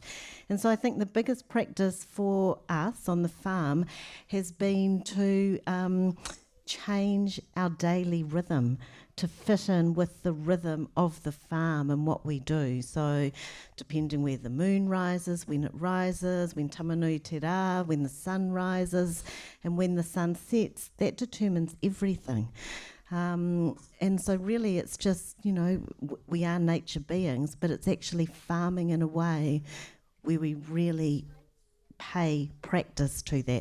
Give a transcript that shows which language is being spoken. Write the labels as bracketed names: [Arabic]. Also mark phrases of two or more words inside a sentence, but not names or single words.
[English] And so I think the biggest practice for us on the farm has been to change our daily rhythm to fit in with the rhythm of the farm and what we do. So depending where the moon rises, when it rises, when [Māori] tamanui te rā, [English] when the sun rises, and when the sun sets, that determines everything. And so really it's just, you know, we are nature beings, but it's actually farming in a way where we really pay practice to that.